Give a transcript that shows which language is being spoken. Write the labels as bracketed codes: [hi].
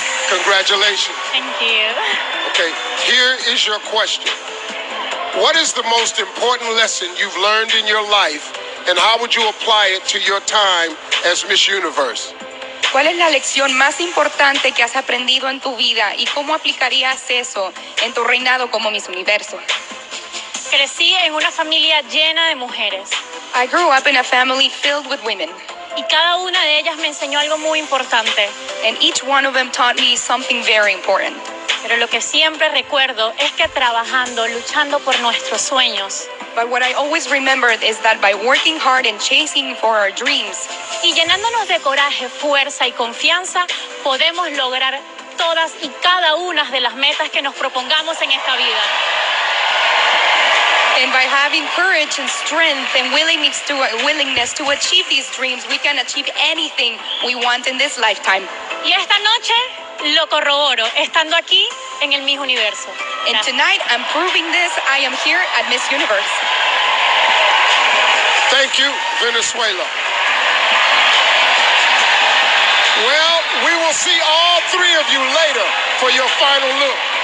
[en] Congratulations. Thank you. Okay, here is your question. What is the most important lesson you've learned in your life, and how would you apply it to your time as Miss Universe? [es] ¿Cuál es la lección más importante que has aprendido en tu vida y cómo aplicarías eso en tu reinado como Miss Universo? Crecí en una familia llena de mujeres [en] I grew up in a family filled with women, [es] y cada una de ellas me enseñó algo muy importante. [en] and each one of them taught me something very important. [es] Pero lo que siempre recuerdo es que trabajando, luchando por nuestros sueños [en] But what I always remembered is that by working hard and chasing for our dreams, [es] y llenándonos de coraje, fuerza y confianza, podemos lograr todas y cada una de las metas que nos propongamos en esta vida. [en] and by having courage and strength and willingness to achieve these dreams, we can achieve anything we want in this lifetime. [es] Y esta noche lo corroboro, estando aquí en el Miss Universo. [en] And [es] Gracias. [en] tonight, I'm proving this. I am here at Miss Universe. Thank you, Venezuela. Well, we will see all three of you later for your final look.